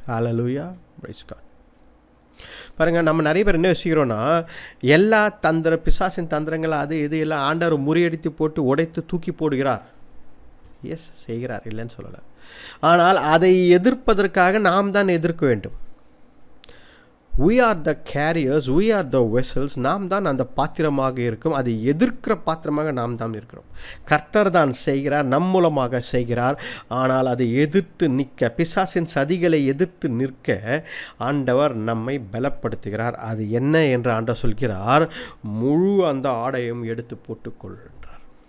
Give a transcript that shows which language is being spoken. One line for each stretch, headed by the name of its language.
Tamil: ஹல்லேலூயா, price God. பாருங்கள், நம்ம நிறைய பேர் என்ன யோசிக்கிறோன்னா, எல்லா பிசாசின் தந்திரங்கள் அது இது எல்லாம் ஆண்டவர் முறியடித்து போட்டு உடைத்து தூக்கி போடுகிறார். எஸ், செய்கிறார், இல்லைன்னு சொல்லலை. ஆனால் அதை எதிர்ப்பதற்காக நாம் தான் எதிர்க்க வேண்டும்.
English: we are the carriers, we are the vessels.
Tamil: நாம் தான் அந்த பாத்திரமாக இருக்கும், அதை எதிர்க்கிற பாத்திரமாக நாம் தான் இருக்கிறோம். கர்த்தர் தான் செய்கிறார், நம் மூலமாக செய்கிறார். ஆனால் அதை எதிர்த்து நிற்க, பிசாசின் சதிகளை எதிர்த்து நிற்க ஆண்டவர் நம்மை பலப்படுத்துகிறார். அது என்ன என்று ஆண்டவர் சொல்கிறார், முழு அந்த ஆடையும் எடுத்து போட்டுக்கொள் என்றார்.